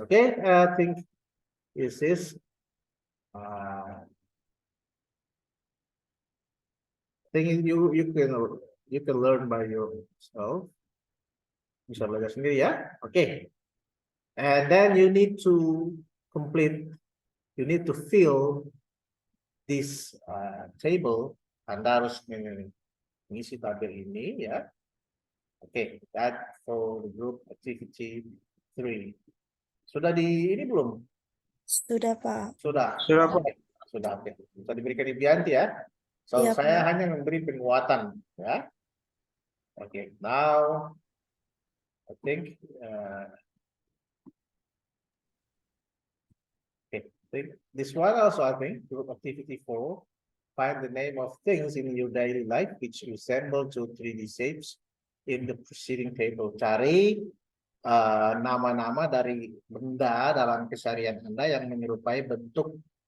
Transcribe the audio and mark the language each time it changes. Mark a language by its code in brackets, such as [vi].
[en] Okay, I think this is thing you can learn by yourself. [id] Bisa belajar sendiri ya. [en] Okay. And then you need to complete, you need to fill this table. [id] Anda harus mengisi tabel ini ya. [en] Okay, that for the group activity 3. [id] Sudah di ini belum? Sudah, Pak. Sudah. Sudah, Pak. Sudah. Oke. Sudah diberikan Ibianti ya. So Iya, saya Pak. hanya memberi penguatan ya. [en] Okay, now I think this one also, I think group activity 4, find the name of things in your daily life which resemble to 3D shapes in the preceding table. [id] Cari nama-nama dari benda dalam keseharian Anda yang menyerupai bentuk